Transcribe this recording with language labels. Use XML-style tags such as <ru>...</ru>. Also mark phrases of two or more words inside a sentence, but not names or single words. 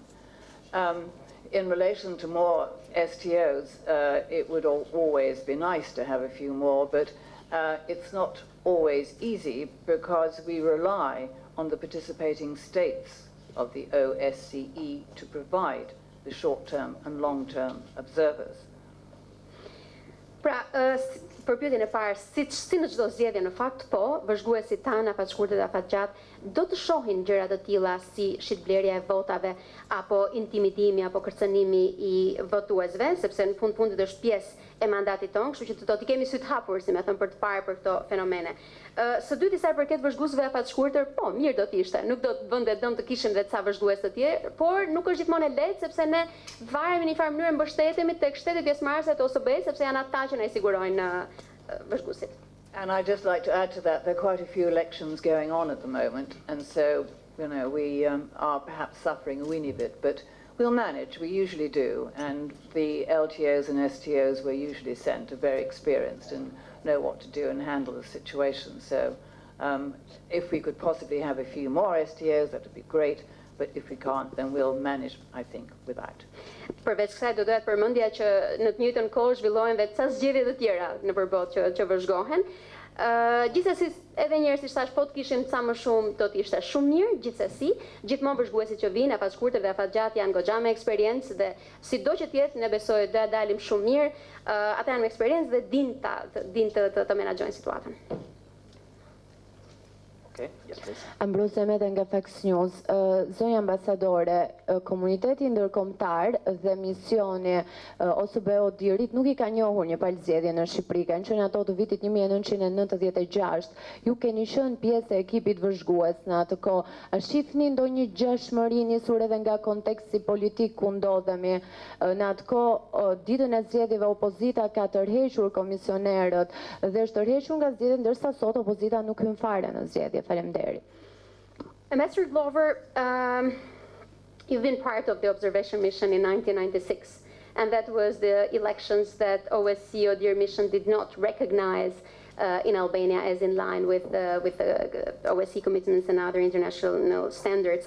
<en>In relation to more STOs, it would always be nice to have a few more, but it's not always easy because we rely on the participating states of the OSCE to provide the short-term and long-term observers.</en> <sq>Pra, përpyetjen e parë, si në çdo zgjedhje në fakt po, vëzhguesit tanë afatshkurtët afatgjatë do të shohin gjëra të tilla si shitblerja e votave apo intimidimi apo kërcënimi I votuesve, sepse në fundit është pjesë e mandatit tonë, kështu që do t'i kemi sy të hapur, si më thënë, për të parë për këto fenomene. Së dyti sa I përket vëzhguesve afatshkurtër, po, mirë do t'ishte, nuk do të vënde dëm të kishim dhe ca vëzhgues të tjerë, por nuk është gjithmonë e lehtë sepse ne varemi në një farë mënyrë mbështetemi tek shtetet pjesëmarrëse të OSBE, sepse janë ata që na I sigurojnë vëzhguesit.</sq> <en>And I'd just like to add to that, there are quite a few elections going on at the moment, and so, you know, we are perhaps suffering a weeny bit, but we'll manage, we usually do, and the LTOs and STOs we're usually sent are very experienced and know what to do and handle the situation. So if we could possibly have a few more STOs, that would be great, but if we can't, then we'll manage, I think, without.</en> <sq>Përveç kësaj do dohet përmendja që në të njëjtën kohë zhvillohen dhe ca zgjedhje të tjera nëpër botë që vëzhgohen. Gjithsesi, edhe një herë si thash, po të kishim ca më shumë do të ishte shumë mirë, gjithsesi, gjithmonë vëzhguesit që vinë, afatshkurtër dhe afatgjatë janë goxha me eksperiencë dhe sido që të jetë, ne besoj do të dalim shumë mirë, ata janë me eksperiencë dhe dinë të menaxhojnë situatën.</sq> <en>Okay, yes, please.</en> <sq>Ambrose Mete nga Fox News. Zonja ambasadore, komuniteti ndërkombëtar dhe misioni OSBE-OHDIR-it nuk I ka njohur një palë zgjedhje në Shqipëri. Kanë qenë ato të vitit 1996. Ju keni qenë pjesë e ekipit vëzhgues në atë kohë. A shihni ndonjë gjashmëri nisur edhe nga konteksti politik ku ndodhemi? Në atë kohë, ditën e zgjedhjeve opozita ka tërhequr komisionerët dhe është tërhequr nga zgjedhjet, ndërsa sot opozita nuk hyn fare në zgjedhje. Faleminderit.</sq> <en>Ambassador Glover, you've been part of the observation mission in 1996, and that was the elections that OSCE-OHDIR mission did not recognize in Albania as in line with the OSCE commitments and other international standards.</en>